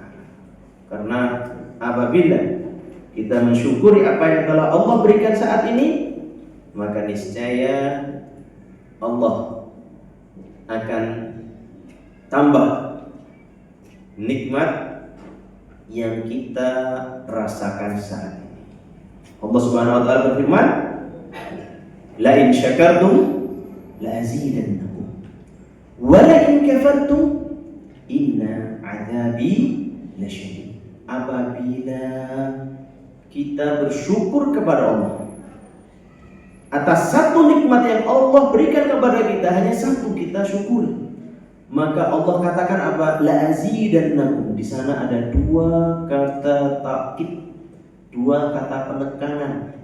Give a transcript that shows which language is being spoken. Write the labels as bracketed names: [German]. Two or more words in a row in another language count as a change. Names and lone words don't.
[Indonesian] Karena apabila kita mensyukuri apa yang telah Allah berikan saat ini, maka niscaya Allah akan tambah nikmat yang kita rasakan saat ini. Allah [Arabic] سبحانه وتعالى [Indonesian] berfirman, [Arabic] "لئن شكرتم لأزيدنكم ولئن كفرتم إن عذابي لشديد." [Indonesian] Apabila kita bersyukur kepada Allah atas satu nikmat yang Allah berikan kepada kita, hanya satu kita syukuri, maka Allah katakan apa? [Arabic] لأزيدنكم. [Indonesian] Di sana ada 2 kata takkid, 2 kata penekanan.